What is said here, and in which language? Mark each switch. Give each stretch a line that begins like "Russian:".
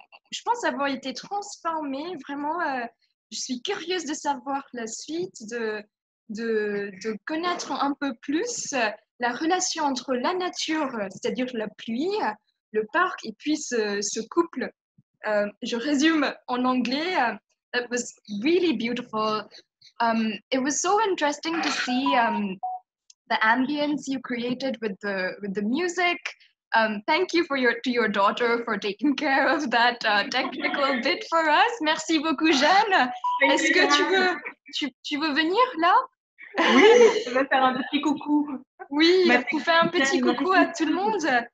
French: Je pense avoir été transformée. Vraiment, je suis curieuse de savoir la suite, de connaître un peu plus la relation entre la nature, c'est-à-dire la pluie, le parc, et puis ce couple. Je résume en anglais.
English: It was really beautiful. It was so interesting to see the ambience you created with the music. Thank you to your daughter for taking care of that technical bit for us.
French: Merci beaucoup, Jeanne. Est-ce que tu veux venir là? Oui, je vais faire un petit coucou. Oui, vous faites un petit coucou à tout le monde.